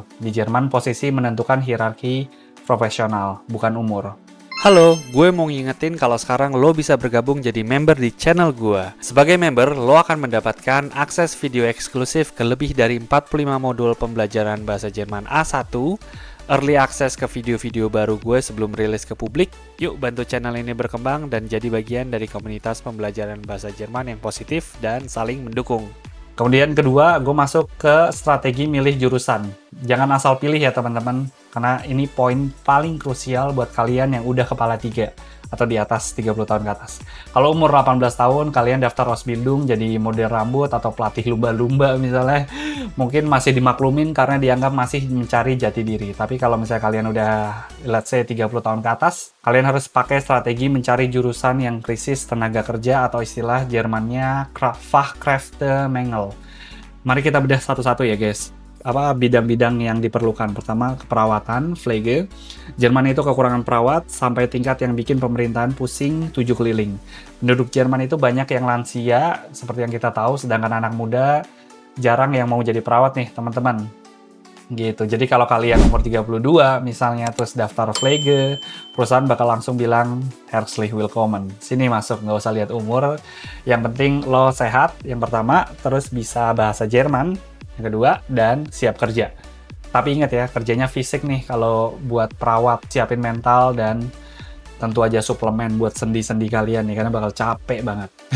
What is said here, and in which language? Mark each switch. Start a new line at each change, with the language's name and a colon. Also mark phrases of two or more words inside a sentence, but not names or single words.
Indonesian: Di Jerman posisi menentukan hierarki profesional, bukan umur. Halo, gue mau ngingetin kalau sekarang lo bisa bergabung jadi member di channel gue. Sebagai member, lo akan mendapatkan akses video eksklusif ke lebih dari 45 modul pembelajaran bahasa Jerman A1,
English: early access
Indonesian: ke video-video baru gue sebelum rilis ke publik. Yuk bantu channel ini berkembang dan jadi bagian dari komunitas pembelajaran bahasa Jerman yang positif dan saling mendukung. Kemudian kedua, gue masuk ke strategi milih jurusan. Jangan asal pilih ya teman-teman, karena ini poin paling krusial buat kalian yang udah kepala 3 atau di atas 30 tahun ke atas. Kalau umur 18 tahun, kalian daftar Ausbildung jadi model rambut atau pelatih lumba-lumba misalnya, mungkin masih dimaklumin karena dianggap masih mencari jati diri. Tapi kalau misalnya kalian udah,
English: let's say
Indonesian: 30 tahun ke atas, kalian harus pakai strategi mencari jurusan yang krisis tenaga kerja atau istilah Jermannya Fachkräftemangel. Mari kita bedah satu-satu ya guys. Bidang-bidang yang diperlukan. Pertama, keperawatan, Pflege. Jerman itu kekurangan perawat sampai tingkat yang bikin pemerintahan pusing 7 keliling. Penduduk Jerman itu banyak yang lansia, seperti yang kita tahu, sedangkan anak muda jarang yang mau jadi perawat nih, teman-teman. Gitu. Jadi kalau kalian umur 32 misalnya terus daftar Pflege, perusahaan bakal langsung bilang
German: herzlich willkommen.
Indonesian: Sini masuk, nggak usah lihat umur. Yang penting lo sehat, yang pertama, terus bisa bahasa Jerman, yang kedua, dan siap kerja. Tapi ingat ya, kerjanya fisik nih kalau buat perawat, siapin mental dan tentu aja suplemen buat sendi-sendi kalian nih, karena bakal capek banget.